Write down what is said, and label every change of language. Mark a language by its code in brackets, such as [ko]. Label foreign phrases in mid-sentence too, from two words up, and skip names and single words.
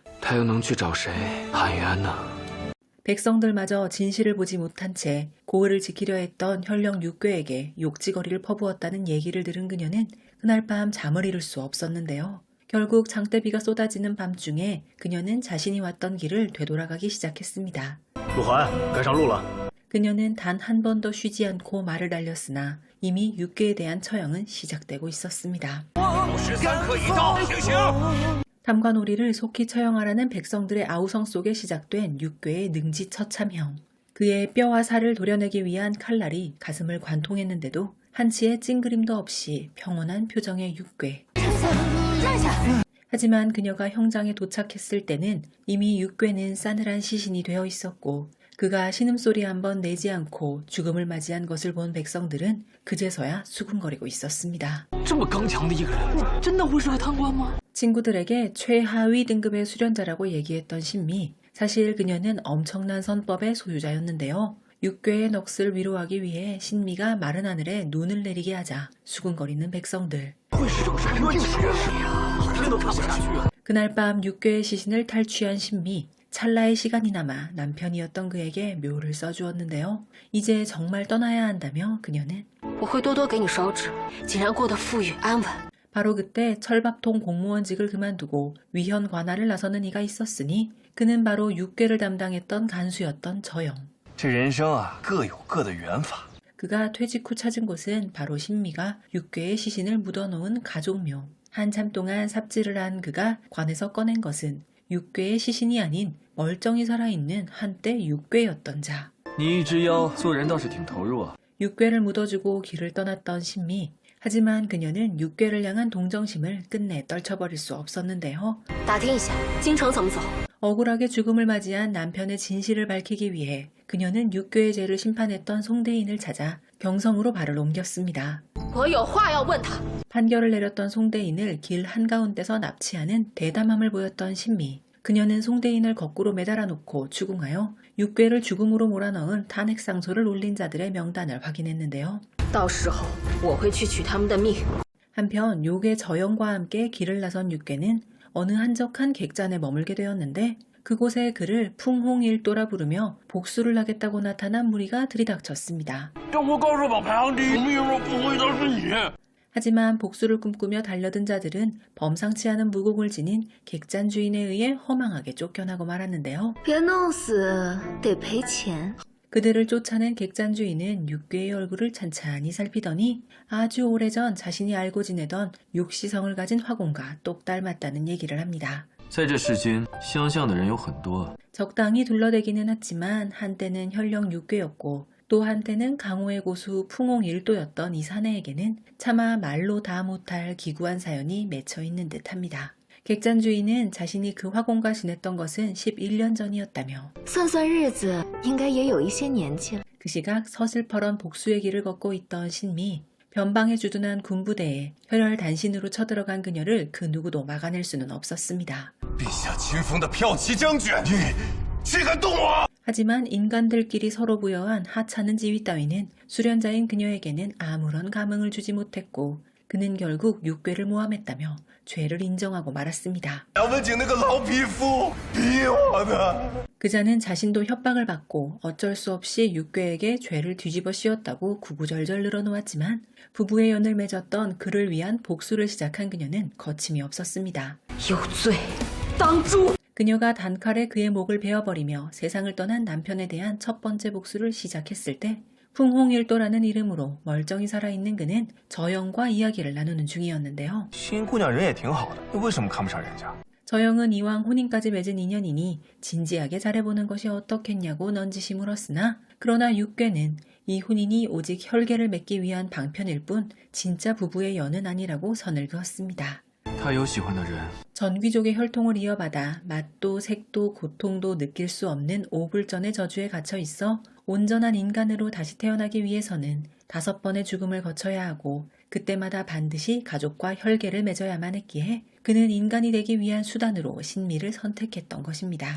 [zh] 他又能去找谁喊冤呢？ [ko] 백성들마저 진실을 보지 못한 채 고을을 지키려 했던 현령 육괴에게 욕지거리를 퍼부었다는 얘기를 들은 그녀는 그날 밤 잠을 이룰 수 없었는데요. 결국 장대비가 쏟아지는 밤중에 그녀는 자신이 왔던 길을 되돌아가기 시작했습니다. [zh] 鹿晗，该上路了。 [ko] 그녀는 단 한 번도 쉬지 않고 말을 달렸으나 이미 육괴에 대한 처형은 시작되고 있었습니다. 탐관오리를 속히 처형하라는 백성들의 아우성 속에 시작된 육괴의 능지처참형. 그의 뼈와 살을 도려내기 위한 칼날이 가슴을 관통했는데도 한치의 찡그림도 없이 평온한 표정의 육괴. 하지만 그녀가 형장에 도착했을 때는 이미 육괴는 싸늘한 시신이 되어 있었고 그가 신음소리 한번 내지 않고 죽음을 맞이한 것을 본 백성들은 그제서야 수군거리고 있었습니다. [zh] 这么刚强的一个人，真的会是个贪官吗？ [ko] 친구들에게 최하위 등급의 수련자라고 얘기했던 신미. 사실 그녀는 엄청난 선법의 소유자였는데요. 육괴의 넋을 위로하기 위해 신미가 마른 하늘에 눈을 내리게 하자 수군거리는 백성들. 그날 밤 육괴의 시신을 탈취한 신미. 찰나의 시간이나마 남편이었던 그에게 묘를 써주었는데요. 이제 정말 떠나야 한다며 그녀는 [zh] 我会多多给你烧纸，竟然过得富裕安稳。 [ko] 바로 그때 철밥통 공무원직을 그만두고 위현 관할을 나서는 이가 있었으니 그는 바로 육괴를 담당했던 간수였던 저영. [zh] 这人生啊，各有各的缘法。 [ko] 그가 퇴직 후 찾은 곳은 바로 신미가 육괴의 시신을 묻어놓은 가족묘. 한참 동안 삽질을 한 그가 관에서 꺼낸 것은 육괴의 시신이 아닌 멀쩡히 살아있는 한때 육괴였던 자. [zh] 你一只妖，做人倒是挺投入啊。 [ko] 육괴를 묻어주고 길을 떠났던 신미. 하지만 그녀는 육괴를 향한 동정심을 끝내 떨쳐버릴 수 없었는데요. [zh] 打听一下京城怎么走。 [ko] 억울하게 죽음을 맞이한 남편의 진실을 밝히기 위해 그녀는 육괴의 죄를 심판했던 송대인을 찾아 경성으로 발을 옮겼습니다. [zh] 我有话要问他。 [ko] 판결을 내렸던 송대인을 길 한가운데서 납치하는 대담함을 보였던 신미. 그녀는 송대인을 거꾸로 매달아 놓고 추궁하여 육괴를 죽음으로 몰아넣은 탄핵상소를 올린 자들의 명단을 확인했는데요. [zh] 到时候我会去取他们的命。 [ko] 한편 요괴 저영과 함께 길을 나선 육괴는 어느 한적한 객잔에 머물게 되었는데 그곳에 그를 풍홍일도라 부르며 복수를 하겠다고 나타난 무리가 들이닥쳤습니다. [zh] 让我告诉把排行第一名若不回答是你。 [ko] 하지만 복수를 꿈꾸며 달려든 자들은 범상치 않은 무공을 지닌 객잔 주인에 의해 허망하게 쫓겨나고 말았는데요. [zh] 别弄死，得赔钱。 [ko] 그들을 쫓아낸 객잔 주인은 육괴의 얼굴을 찬찬히 살피더니 아주 오래전 자신이 알고 지내던 육시성을 가진 화공과 똑 닮았다는 얘기를 합니다. [zh] 在这世间，相像的人有很多。 [ko] 적당히 둘러대기는 했지만 한때는 현령 육괴였고 또 한때는 강호의 고수 풍홍일도였던 이 사내에게는 차마 말로 다 못할 기구한 사연이 맺혀 있는 듯합니다. 객잔 주인은 자신이 그 화공과 지냈던 것은 11년 전이었다며 [zh] 算算日子，应该也有一些年纪了。 [ko] 그 시각 서슬퍼런 복수의 길을 걷고 있던 신미. 변방에 주둔한 군부대에 혈혈단신으로 쳐들어간 그녀를 그 누구도 막아낼 수는 없었습니다. [zh] 陛下亲封的骠骑将军， 谁敢动我？ [ko] 하지만 인간들끼리 서로 부여한 하찮은 지위 따위는 수련자인 그녀에게는 아무런 감흥을 주지 못했고 그는 결국 6괴를 모함했다며 죄를 인정하고 말았습니다. [zh] 姚文景那个老匹夫逼我的。 [ko] 그자는 자신도 협박을 받고 어쩔 수 없이 6괴에게 죄를 뒤집어 씌웠다고 구구절절 늘어놓았지만 부부의 연을 맺었던 그를 위한 복수를 시작한 그녀는 거침이 없었습니다. [zh] 有罪当诛！ [ko] 그녀가 단칼에 그의 목을 베어버리며 세상을 떠난 남편에 대한 첫 번째 복수를 시작했을 때 풍홍일도라는 이름으로 멀쩡히 살아있는 그는 저영과 이야기를 나누는 중이었는데요. [zh] 新姑娘人也挺好的，你为什么看不上人家？ [ko] 저영은 이왕 혼인까지 맺은 인연이니 진지하게 잘해보는 것이 어떻겠냐고 넌지시 물었으나 그러나 6괴는 이 혼인이 오직 혈계를 맺기 위한 방편일 뿐 진짜 부부의 연은 아니라고 선을 그었습니다. [zh] 他有喜欢的人， [ko] 전귀족의 혈통을 이어받아 맛도 색도 고통도 느낄 수 없는 오불전의 저주에 갇혀 있어 온전한 인간으로 다시 태어나기 위해서는 5번의 죽음을 거쳐야 하고 그때마다 반드시 가족과 혈계를 맺어야만 했기에 그는 인간이 되기 위한 수단으로 신미를 선택했던 것입니다.